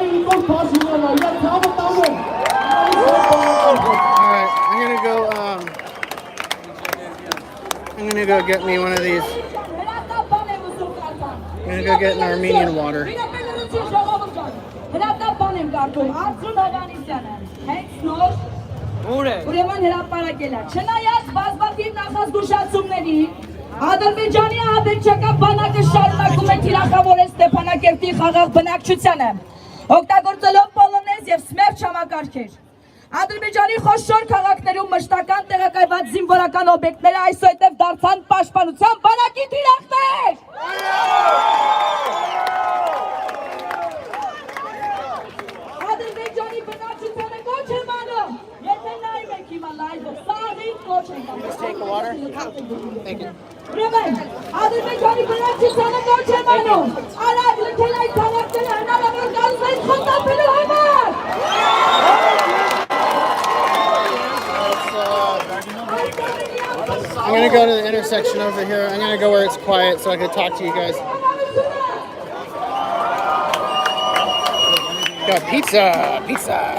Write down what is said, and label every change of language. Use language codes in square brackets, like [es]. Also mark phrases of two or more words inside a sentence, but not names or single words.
[en] Alright, I'm gonna go get me one of these. I'm gonna go get an Armenian water. [hy] Ուրեմն հրապարակել է։ Չնայած բազմաթիվ նախազգուշացումների, Ադրբեջանի ահաբեկչական բանակը շարունակում է թիրախավորել Ստեփանակերտի խաղաղ բնակչությանը, օգտագործելով պոլոնեզ եւ սմերջ համակարգեր։ Ադրբեջանի խոշոր քաղաքներում մշտական տեղակայված զինվորական օբյեկտները այսօհետև դարձան պաշտպանության բանակի թիրախներ։ Ադրբեջանի բնակչությանը կոչ եմ անում, եթե նայում եք հիմա լայվը, սաղին կոչ ենք անում։ [en] Take the water. Thank you. [hy] Ուրեմն, Ադրբեջանի բնակչությանը կոչ եմ անում, արագ լքել այդ քաղաքները հնարավոր կազմել խոտապելու համար։ [en] I'm gonna go to the intersection over here. I'm gonna go where it's quiet so I can talk to you guys. Got pizza, pizza.